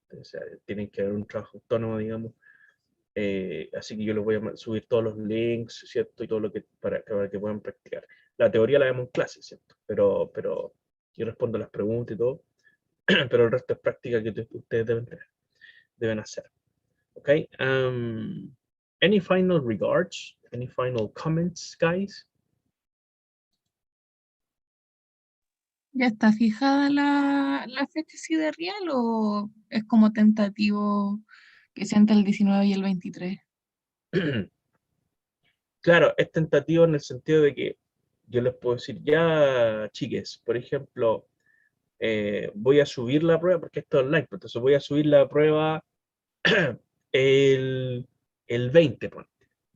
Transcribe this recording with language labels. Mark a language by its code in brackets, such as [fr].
[es] O sea, tienen que haber un trabajo autónomo, digamos. Así que yo les voy a subir todos los links, ¿cierto? Y todo lo que para que puedan practicar. La teoría la vemos en clase, ¿cierto? Pero yo respondo las preguntas y todo, pero el resto es práctica que ustedes deben hacer. [en] ¿Ok? Any final regards? Any final comments, guys? [es] ¿Ya está fijada la fecha sidereal o es como tentativo que sea entre el 19 y el 23? Claro, es tentativo en el sentido de que yo les puedo decir, ya, chiques, por ejemplo, voy a subir la prueba, porque esto es online, entonces voy a subir la prueba el 20, ponte.